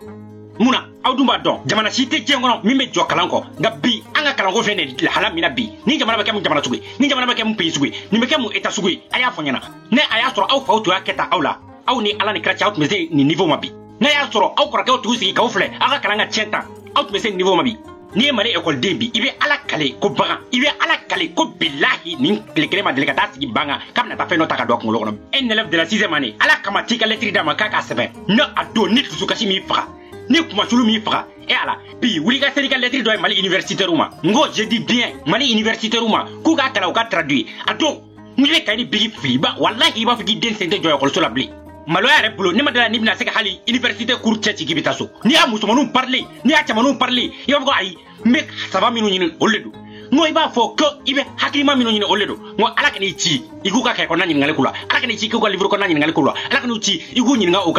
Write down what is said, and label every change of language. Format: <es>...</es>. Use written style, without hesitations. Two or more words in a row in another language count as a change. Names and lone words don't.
<bm>Munna aw dun b'a dɔn jamana si tɛ diɲɛ kɔnɔ min bɛ jɔ kalan kɔ nka bi an ka kalanko filɛ nin ye lahala min na bi ni jamana bɛ kɛ mun jamana sugu ye ni jamana bɛ kɛ mun pays sugu ye nin bɛ kɛ mun état sugu ye a y'a fɔ ɲɛna ne a y'a sɔrɔ aw faw tun y'a kɛ tan aw la aw ni Ala ni kira cɛ aw tun bɛ se nin niveau ma bi n'a y'a sɔrɔ aw kɔrɔkɛw tun sigi k'aw filɛ aw ka kalan ka tiɲɛ tan aw tun bɛ se nin niveau ma bi n'i ye Mali école bi i bɛ Ala kale ko bagan i bɛ Ala kale ko bilahi nin tile kelen ma deli ka taa sigi ban kan k'a bɛna taa fɛn dɔ ta ka don a kunkolo kɔnɔ</bm> <fr>un élève de la 6e année</fr> <bm>Ala kama t'i ka lettre d'a ma k'a k'a sɛbɛn ne a don ni dusukasi m'i faga ni kumasulu m'i faga ala bi wuli ka seli ka lettre dɔ ye Mali universitaire ma ngo</bm> <fr>je dis bien</fr> <bm>Mali universitaire ma k'u k'a kalan u ka traduire a don n bɛ ka ni bigi fili ba wallahi i b'a fɔ k'i den sen tɛ jɔ école la bilen maloya yɛrɛ bolo ne ma dala ni bɛna se ka hali université cours cɛ ci k'i bɛ taa so n'i y'a musomaninw parler n'i y'a cɛmaninw parler i b'a fɔ ko ayi n bɛ saba minnu ɲini olu de don ngo i b'a fɔ ko i bɛ hakilima minnu ɲini olu de don ngo Ala ka n'i ci i k'u ka kɛ kɔnɔna ɲininkali ko la Ala ka n'i ci k'u ka livre kɔnɔna ɲininkali ko la Ala ka n'u ci i k'u ɲininka u</bm>